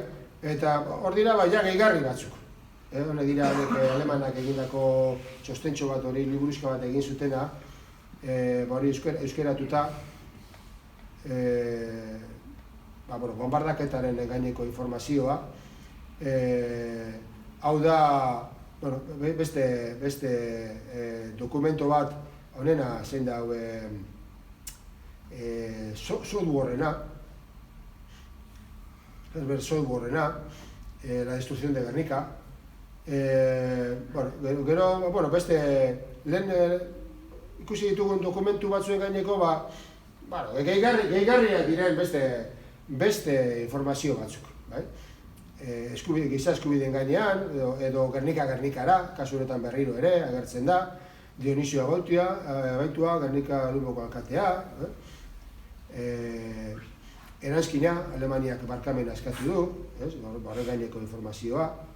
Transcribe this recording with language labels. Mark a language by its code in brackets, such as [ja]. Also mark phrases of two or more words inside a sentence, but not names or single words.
[eu] Eta hor dira, ja gehigarri batzuk. Hone dira, alemanak egindako txostentxo bat hori, liburuzka bat egin zutena, hori euskeratuta, bombardaketaren gaineko informazioa. Hau da, beste dokumento bat, honena zein da, softwarena, Herbert softwarena, [es] la destrucción de Gernika. [eu] Gero, beste, lehen ikusi ditugun dokumentu batzuen gaineko, gehigarriak diren beste informazio batzuk, bai? Giza eskubideen gainean, edo Gernikara, kasu honetan berriro ere, agertzen da, Dionisio Abaitua, Gernika Luboko alkatea, eranskina, Alemaniak barkamena eskatu du, horren gaineko informazioa.